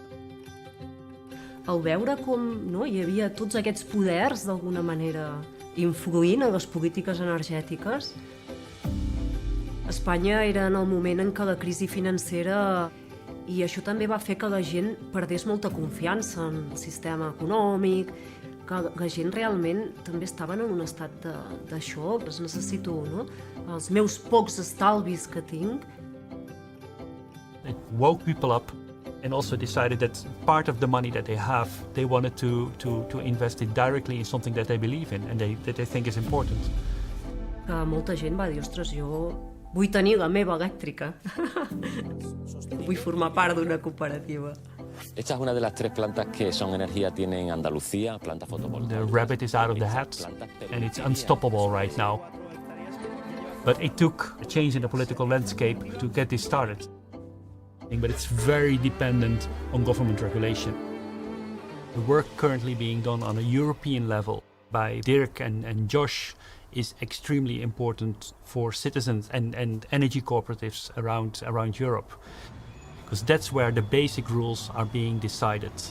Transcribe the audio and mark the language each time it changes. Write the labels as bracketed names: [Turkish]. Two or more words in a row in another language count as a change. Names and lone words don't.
[Catalan] Al veure com hi havia tots aquests poders d'alguna manera influint en les polítiques energètiques, Espanya era en el moment en què la crisi financera i això també va fer que la gent perdés molta confiança en el sistema econòmic, que la gent realment també estava en un estat d'això, necessito els meus pocs estalvis que tinc. [English] It woke people up and also decided that part of the money that they have, they wanted to invest it directly in something that they believe in and that they think is important. [Catalan] Molta gent va dir, ostres, jo vull tenir la meva elèctrica. Vull formar part d'una cooperativa. [Spanish] Esta es una de las 3 plantas que Son Energía tiene en Andalucía, planta fotovoltaica. [English] The rabbit is out of the hat and it's unstoppable right now. But it took a change in the political landscape to get this started. But it's very dependent on government regulation. The work currently being done on a European level by Dirk and Josh is extremely important for citizens and energy cooperatives around Europe, because that's where the basic rules are being decided.